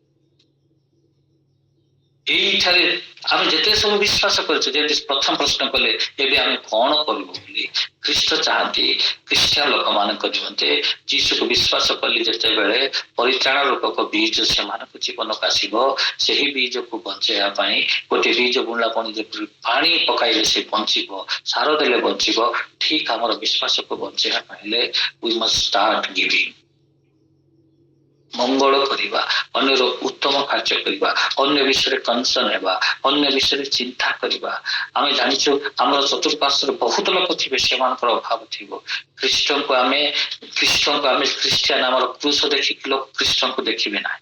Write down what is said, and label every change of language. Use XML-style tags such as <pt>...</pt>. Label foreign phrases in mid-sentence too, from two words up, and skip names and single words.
<or>ଏଇଠାରେ ଆମେ ଯେତେ ସବୁ ବିଶ୍ୱାସ କରୁଛୁ, ଯେମିତି ପ୍ରଥମ ପ୍ରଶ୍ନ କଲେ ଏବେ ଆମେ କଣ କରିବୁ ବୋଲି ଖ୍ରୀଷ୍ଟ ଚାହାନ୍ତି ଖ୍ରୀଷ୍ଟିଆନ ଲୋକମାନଙ୍କ ନିମନ୍ତେ। ଯୀଶୁକୁ ବିଶ୍ୱାସ କଲି ଯେତେବେଳେ ପରିତ୍ରାଣ ରୂପକ ବୀଜ ସେମାନଙ୍କ ଜୀବନକୁ ଆସିବ। ସେହି ବୀଜକୁ ବଞ୍ଚେଇବା ପାଇଁ ଗୋଟିଏ ବୀଜ ବୁଣିଲା ପଣି ଯେପରି ପାଣି ପକାଇଲେ ସେ ବଞ୍ଚିବ, ସାର ଦେଲେ ବଞ୍ଚିବ, ଠିକ ଆମର ବିଶ୍ୱାସକୁ ବଞ୍ଚେଇବା ପାଇଲେ</or> <en>we must start giving।</en> <or>ମଙ୍ଗଳ କରିବା, ଅନ୍ୟର ଉତ୍ତମ କାର୍ଯ୍ୟ କରିବା, ଅନ୍ୟ ବିଷୟରେ କନସର୍ନ ହେବା, ଅନ୍ୟ ବିଷୟରେ ଚିନ୍ତା କରିବା। ଆମେ ଜାଣିଛୁ ଆମର ଚତୁଃପାର୍ଶ୍ୱରେ ବହୁତ ଲୋକ ଥିବେ, ସେମାନଙ୍କର ଅଭାବ ଥିବ। ଖ୍ରୀଷ୍ଟଙ୍କୁ ଆମେ ଖ୍ରୀଷ୍ଟିଆନ ଆମର କ୍ରୁଶ ଦେଖିକି ଲୋକ ଖ୍ରୀଷ୍ଟଙ୍କୁ ଦେଖିବେ ନାହିଁ।</or>